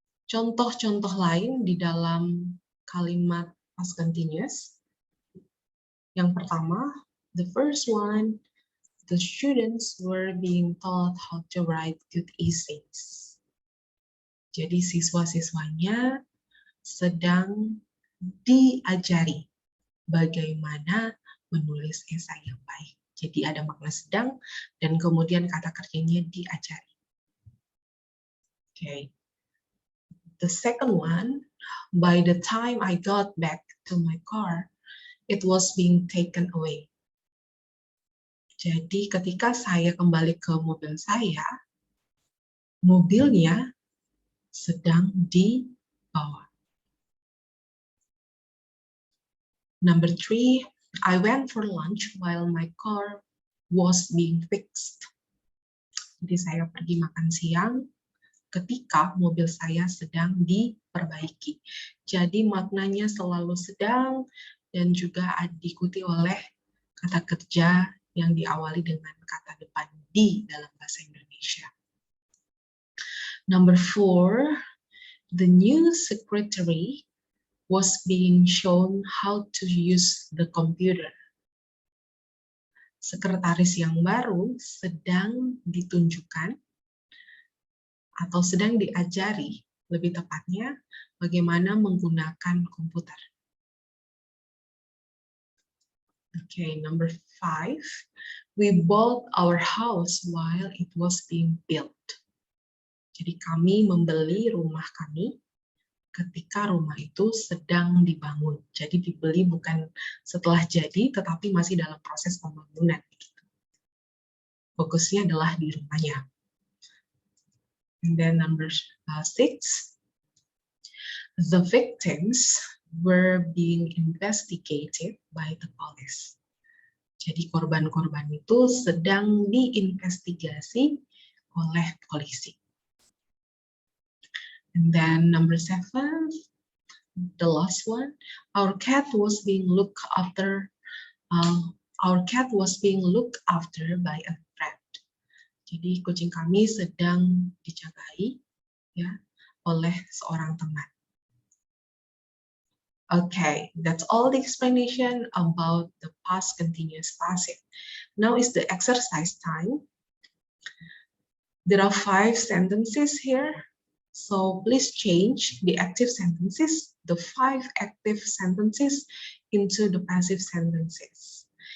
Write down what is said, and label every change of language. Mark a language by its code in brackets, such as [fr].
[id] Contoh-contoh lain di dalam kalimat past continuous. Yang pertama, [en] the first one, the students were being taught how to write good essays. [id] Jadi siswa-siswanya sedang diajari bagaimana menulis esai yang baik. Jadi ada makna sedang dan kemudian kata kerjanya diajari. Okay. [en] The second one, by the time I got back to my car, it was being taken away. [id] Jadi ketika saya kembali ke mobil saya, mobilnya sedang dibawa. [en] Number 3, I went for lunch while my car was being fixed. [id] Jadi saya pergi makan siang ketika mobil saya sedang diperbaiki. Jadi maknanya selalu sedang dan juga diikuti oleh kata kerja yang diawali dengan kata depan di dalam bahasa Indonesia. [en] Number 4, the new secretary was being shown how to use the computer. [id] Sekretaris yang baru sedang ditunjukkan atau sedang diajari, lebih tepatnya, bagaimana menggunakan komputer. [en] Okay, number 5, we bought our house while it was being built. [id] Jadi kami membeli rumah kami ketika rumah itu sedang dibangun. Jadi dibeli bukan setelah jadi, tetapi masih dalam proses pembangunan. Fokusnya adalah di rumahnya. [en] And then number 6, the victims were being investigated by the police. [id] Jadi korban-korban itu sedang diinvestigasi oleh polisi. [en] And then number 7, the last one, our cat was being looked after. Our cat was being looked after by a friend. [id] Jadi kucing kami sedang dijagai, ya, oleh seorang teman. [en] Okay, that's all the explanation about the past continuous passive. Now is the exercise time. There are 5 sentences here. So please change the active sentences, the 5 active sentences, into the passive sentences.